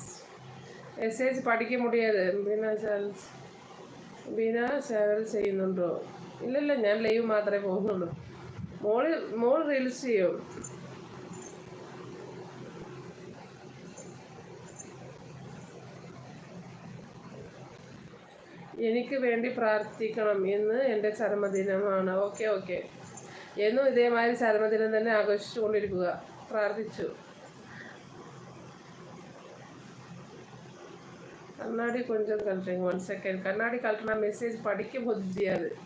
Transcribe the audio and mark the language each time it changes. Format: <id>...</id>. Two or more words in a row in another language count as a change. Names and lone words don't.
<ta>மெசேஜ் படிக்க முடியாது.</ta> <ml>ബീന ചാനൽ ചെയ്യുന്നുണ്ടോ? ഇല്ലല്ല, ഞാൻ ലൈവ് മാത്രമേ പോകുന്നുള്ളൂ. മോൾ റീൽസ് ചെയ്യും. എനിക്ക് വേണ്ടി പ്രാർത്ഥിക്കണം. ഇന്ന് എൻ്റെ ചരമദിനമാണ്.</ml> <en>okay okay.</en> <ml>എന്നും ഇതേമാതിരി ചരമദിനം തന്നെ ആഘോഷിച്ചുകൊണ്ടിരിക്കുക. പ്രാർത്ഥിച്ചു.</ml> <ta>கண்ணாடி கொஞ்சம் கழட்டுங்க. 1 செகண்ட். கண்ணாடி கழட்டினா மெசேஜ் படிக்க முடியாது.</ta>